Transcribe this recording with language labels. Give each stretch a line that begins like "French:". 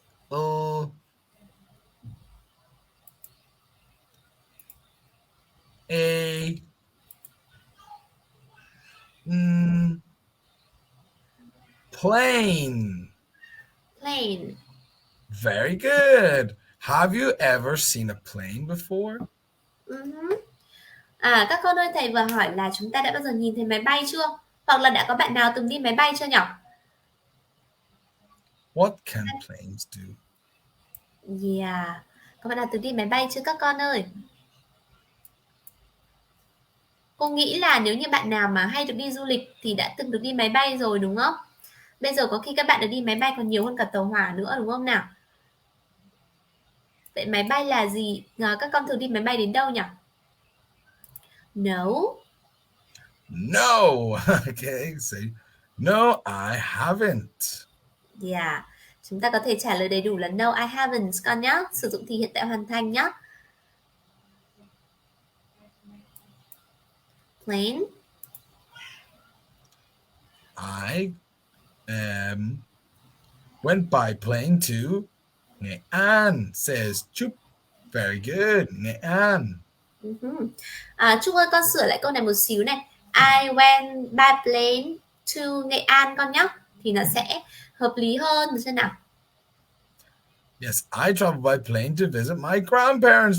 English: O A plane. Plane. Very good. Have you ever seen a plane before?
Vietnamese: Các con ơi, thầy vừa hỏi là chúng ta đã bao giờ nhìn thấy máy bay chưa? Hoặc là đã có bạn nào từng đi máy bay chưa nhỉ?
English: What can planes do? Yeah.
Vietnamese: Có bạn nào từng đi máy bay chưa các con ơi? Cô nghĩ là nếu như bạn nào mà hay được đi du lịch thì đã từng được đi máy bay rồi đúng không? Bây giờ có khi các bạn được đi máy bay còn nhiều hơn cả tàu hỏa nữa đúng không nào? Vậy máy bay là gì? Các con thường đi máy bay đến đâu nhỉ?
English: No. No. Okay, say no, I haven't. Yeah.
Vietnamese: Chúng ta có thể trả lời đầy đủ là
English: no, I haven't
Vietnamese: con nhé. Sử dụng thì hiện tại hoàn thành nhé.
English: Plane. I went by plane to Nghệ An, says Chup. Very good, Nghệ An.
Vietnamese: Trung ơi, con sửa lại câu này một xíu này.
English: I went by plane to Nghệ An
Vietnamese: con nhé. Thì nó sẽ hợp lý hơn, được chưa nào?
English: Yes, I traveled by plane to visit my grandparents.